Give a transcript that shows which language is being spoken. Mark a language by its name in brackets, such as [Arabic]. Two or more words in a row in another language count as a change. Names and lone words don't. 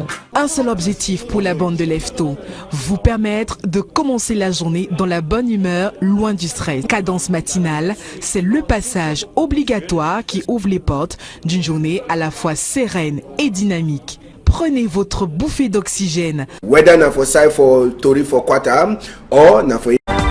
[French] Un seul objectif pour la bande de Lefto, vous permettre de commencer la journée dans la bonne humeur, loin du stress. Cadence matinale, c'est le passage obligatoire qui ouvre les portes d'une journée à la fois sereine et dynamique. Prenez votre bouffée d'oxygène. [Nigerian Pidgin] Whether na for side for Tori for quarter or na for